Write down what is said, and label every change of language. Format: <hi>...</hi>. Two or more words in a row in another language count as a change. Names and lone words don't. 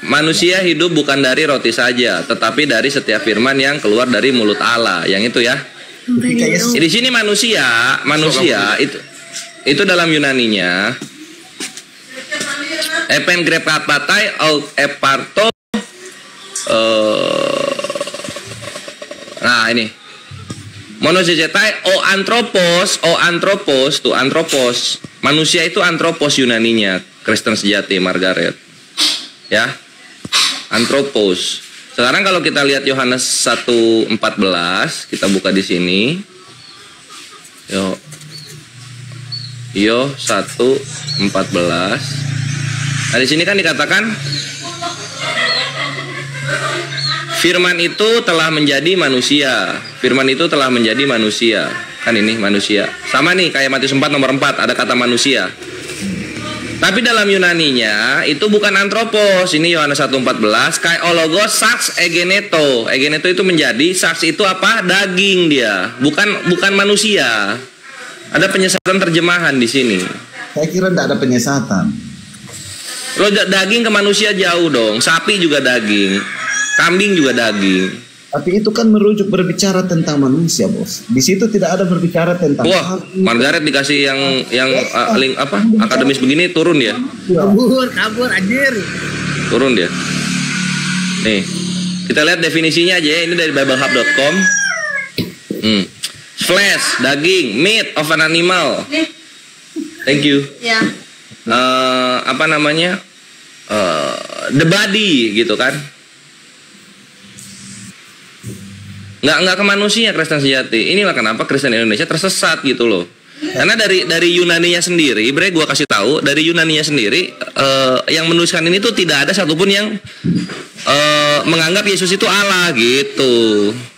<id>Manusia hidup bukan dari roti saja, tetapi dari setiap firman yang keluar dari mulut Allah. Yang itu ya. Di sini manusia itu dalam Yunaninya</id> <el>ἔπεν γρέπαται αὐ ἐπ' ἄρτῳ.</el> <id>Nah ini</id> <el>μόνῳ ζήσεται ὁ ἄνθρωπος</el> <id>tuh anthropos. Manusia itu anthropos Yunaninya, Kristen sejati Margaret. Ya. Anthropos. Sekarang kalau kita lihat Yohanes 1:14, kita buka di sini. Yo 1:14. Nah, di sini kan dikatakan firman itu telah menjadi manusia. Firman itu telah menjadi manusia. Kan ini manusia. Sama nih kayak Matius 4 nomor 4 ada kata manusia. Tapi dalam Yunaninya itu bukan anthropos. Ini Yohanes 1:14.</id> <el>Καὶ ὁ λόγος σὰρξ ἐγένετο.</el> <id>Egeneto itu menjadi, sarx itu apa? Daging dia. Bukan manusia. Ada penyesatan terjemahan di sini. Saya kira tidak ada penyesatan. Lo daging ke manusia jauh dong. Sapi juga daging. Kambing juga daging. Tapi itu kan merujuk berbicara tentang manusia, Bos. Di situ tidak ada berbicara tentang. Wah, Margaret dikasih yang link apa? Akademis begini turun dia. Kabur anjir. Turun dia. Nih. Kita lihat definisinya aja ya. Ini dari biblehub.com.</id> <en>Flesh, daging, meat of an animal. Thank you.</en> <id>Ya. Apa namanya?</id> <en>The body</en> <id>gitu kan. Nggak ke manusia Kristen sejati. Inilah kenapa Kristen Indonesia tersesat gitu loh. Karena dari Yunaninya sendiri, gue kasih tahu dari Yunaninya sendiri yang menuliskan ini tuh tidak ada satupun yang menganggap Yesus itu Allah gitu.</id>